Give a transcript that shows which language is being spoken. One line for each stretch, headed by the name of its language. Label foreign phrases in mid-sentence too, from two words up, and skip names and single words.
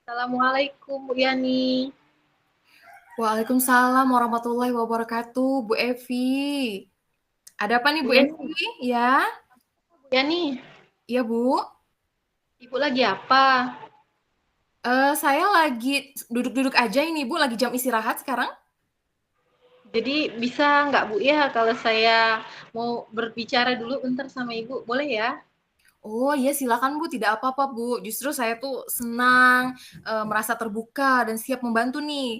Indonesian: Assalamualaikum Bu Yani. Waalaikumsalam warahmatullahi wabarakatuh, Bu Evi. Ada apa nih Bu Bu Yani, Evi? Ya, Bu Yani, iya Bu. Ibu lagi apa? Saya lagi duduk-duduk aja ini Bu, lagi jam istirahat sekarang. Jadi bisa nggak Bu ya kalau saya mau berbicara dulu bentar sama Ibu, boleh ya? Oh iya silakan Bu, tidak apa-apa Bu. Justru saya tuh senang, merasa terbuka dan siap membantu nih.